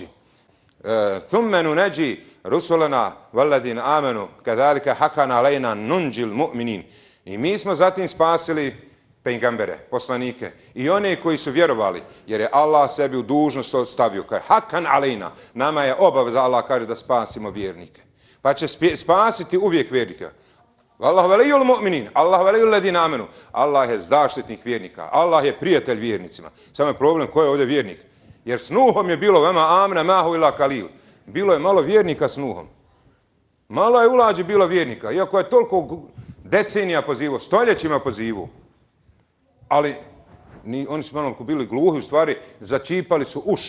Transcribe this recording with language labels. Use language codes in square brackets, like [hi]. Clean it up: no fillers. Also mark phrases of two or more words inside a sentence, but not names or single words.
[ar] ثم ننجي رسلنا والذين آمنوا كذلك حقا علينا ننج المؤمنين. [bs] I mi smo zatim spasili pejgambere, poslanike i one koji su vjerovali, jer je Allah sebi u dužnost stavio. Kaže, [ar] حقا علينا, [bs] nama je obaveza, Allah kaže, da spasimo vjernike. Pa će spasiti uvijek vjernika. [ar] الله ولي المؤمنين الله ولي الذين آمنوا. [bs] Allah je zaštitnik vjernika, Allah je prijatelj vjernicima. Samo je problem ko je ovdje vjernik. Jer s Nuhom je bilo [ar] وما آمن معه إلا قليل. [bs] Bilo je malo vjernika s Nuhom. Malo je ulađe bilo vjernika, iako je toliko decenija pozivu, stoljećima pozivu. Ali oni su malo bili gluhi, u stvari začipali su uši.